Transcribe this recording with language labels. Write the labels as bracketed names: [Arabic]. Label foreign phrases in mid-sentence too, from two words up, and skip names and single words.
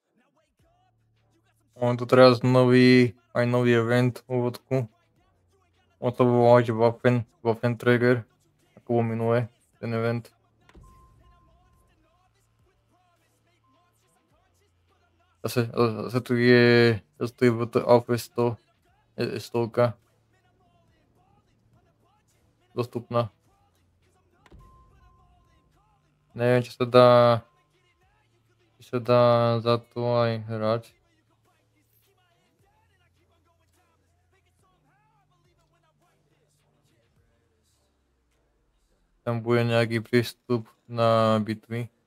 [Slovak] Mám tu teraz nový event úvodku. On to volá, že Waffen Trigger, [Czech] jako bylo minule, ten event. [Slovak] Zase tu je to Alpha 100, je 100 dostupná. Neviem, či sa dá za to aj hrať. Tam bude nejaký prístup na bitvy.